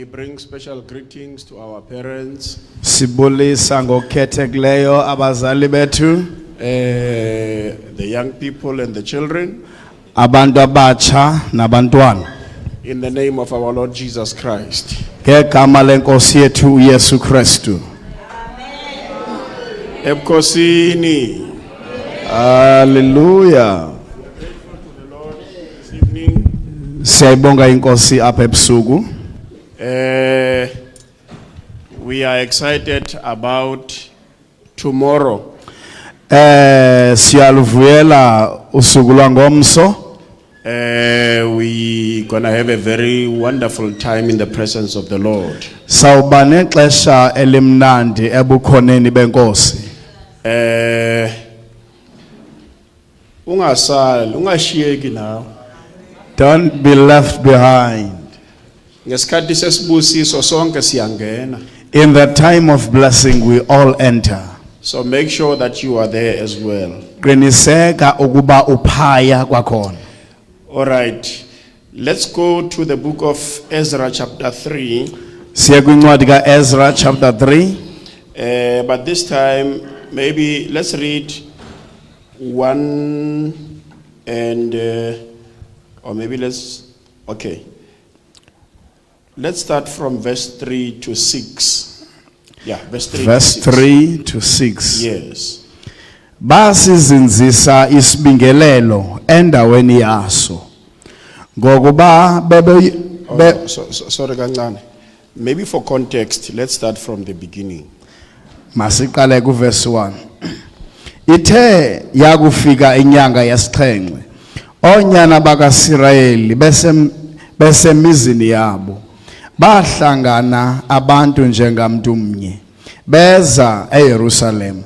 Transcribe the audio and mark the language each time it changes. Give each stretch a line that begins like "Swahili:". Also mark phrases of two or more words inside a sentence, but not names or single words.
English: bring special greetings to our parents,
Xhosa: Sibulisa ngokhethekileyo abazali bethu,
English: the young people and the children,
Xhosa: abantu abatsha nabantwana.
English: in the name of our Lord Jesus Christ.
Xhosa: Ngegama lenkosi yethu uYesu Kristu. Ebukhosini.
English: Hallelujah. This evening,
Xhosa: Siyayibonga inkosi apha ebusuku.
English: we are excited about tomorrow.
Xhosa: Siyaluvuyela usuku lwangomso.
English: We gonna have a very wonderful time in the presence of the Lord.
Xhosa: Sawuba nexesha elimnandi ebukhoneni benkosi. Ungasali, ungashiyeki nawe.
English: Don't be left behind.
Zulu: Ngesikhathi sesibusiso sonke siyangena.
English: In the time of blessing we all enter. So make sure that you are there as well.
Xhosa: Qiniseka ukuba uphaya kwakhona.
English: All right. Let's go to the book of Ezra chapter 3.
Xhosa: Siya kwincwadi kaEzra chapter 3.
English: But this time, maybe let's read 1 and, or maybe okay. Let's start from verse 3 to 6. Yeah, verse 3 Verse to 6. 3 to 6. Yes.
Xhosa: Basizinzisa isibingelelo endaweni yaso. Ngokuba
Zulu: Sorry, kancane.
English: Maybe for context, let's start from the beginning.
Xhosa: masiqale ku verse 1. Ithe yakufika inyanga yesixhenxe. Onyana bakaSirayeli besemizini yabo. Bahlangana abantu njengamntu mnye. Beza eYerusalem.